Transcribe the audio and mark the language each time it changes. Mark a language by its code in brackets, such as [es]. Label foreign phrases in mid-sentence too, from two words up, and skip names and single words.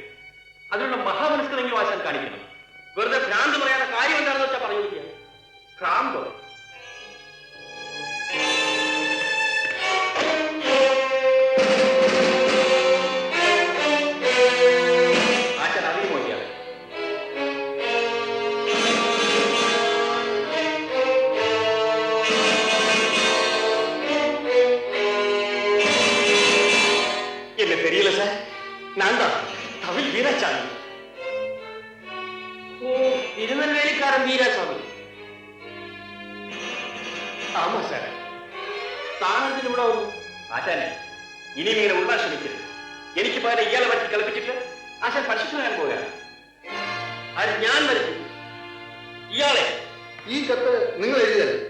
[ml] അതിനുള്ള മഹാമനസ്കരെങ്കിലും ആശാൻ കാണിക്കണം. വെറുതെ ഭ്രാന്ത് പറയാത്ത കാര്യം എന്താണെന്ന് വെച്ചാൽ പറഞ്ഞിരിക്കുക. ഭ്രാന്തോ? ആശാൻ അറിയുമോ ഇയാൾ? [ta] என்ன தெரியல சார். நான் தான் தமிழ் வீராசாமி. ஓ, திருநெல்வேலிக்காரன் வீராசாமி. ஆமா சார். [ml] താനെന്തിന് ഇവിടെ വന്നു? ആശാനെ, ഇനിയും ഇങ്ങനെ ഉള്ളാൻ ശ്രമിക്കരുത്. എനിക്ക് പകരം ഇയാളെ വറ്റി കളിപ്പിച്ചിട്ട് ആശാൻ പരിശുദ്ധനാൻ പോവുകയാണ്. അത് ഞാൻ വരച്ചു. ഇയാളെ ഈ കത്ത് നിങ്ങൾ എഴുതിയത്?